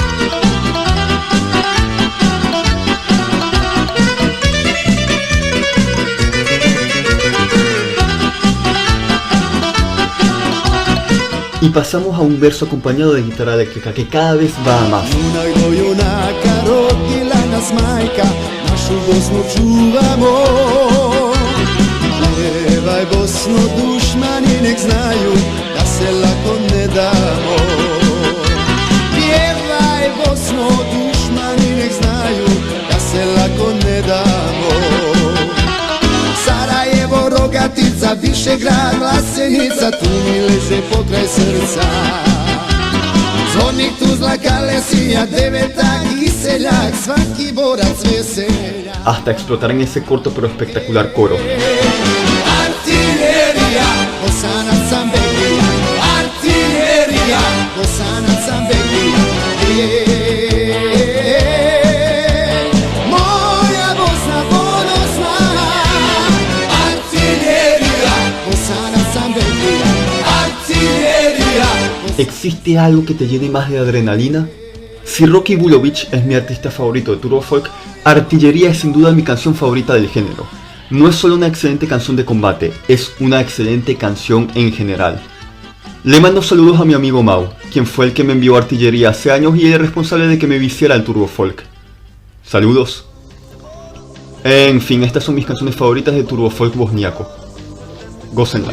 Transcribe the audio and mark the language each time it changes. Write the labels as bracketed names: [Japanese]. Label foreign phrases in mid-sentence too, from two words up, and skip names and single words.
[Spanish] Y pasamos a un verso acompañado de guitarra eléctrica que cada vez va a más. [Bosnian] Našu Bosnu čuvamo, pjevaj Bosno dušmani nek znaju da se lako ne damo. Pjevaj Bosno dušmani nek znaju da se lako ne damo. Sarajevo, Rogatica, Višegrad, Vlasenica, tu mi leže pokraj srca. Zvornik Tuzla, Kalesija, Devetak i seljak, svaki borac veselja. [Spanish] Hasta explotar en ese corto pero espectacular coro. [Bosnian] Artillerija, Bosanac sam Bekija, artillerija, Bosanac sam Bekija. Moja Bosna ponosna, artillerija, Bosanac sam Bekija, artillerija. [Spanish] ¿Existe algo que te llene más de adrenalina? Si Rocky Bulovich es mi artista favorito de Turbo Folk, Artillería es sin duda mi canción favorita del género. No es solo una excelente canción de combate, es una excelente canción en general. Le mando saludos a mi amigo Mau, quien fue el que me envió Artillería hace años y el responsable de que me viciara el Turbo Folk. Saludos. En fin, estas son mis canciones favoritas de Turbo Folk bosniaco. Gócenlas.